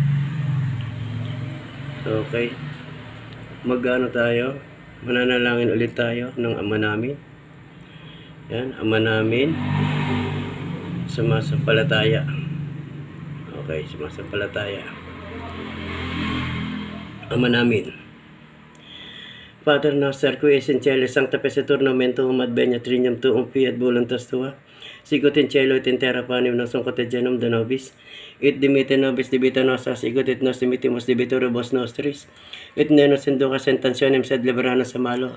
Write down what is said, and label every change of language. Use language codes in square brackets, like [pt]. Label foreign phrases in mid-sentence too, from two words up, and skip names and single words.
[tl] Okay. Mag-ano tayo? Mananalangin ulit tayo ng Ama namin. Yan, Ama namin. Sumasampalataya. Okay, sumasampalataya. Ama namin. [la] Pater noster, qui es in cielo, sancta pesetur nomen tuum, adveniat regnum tuum, fiat voluntas tua, Sigot in cielo et in terra panem nostrum quotidianum da nobis, et dimitte nobis debita nostra, sigut et nos dimittimus debitoribus nostris, et ne nos inducas in tentationem, sed libera nos a malo.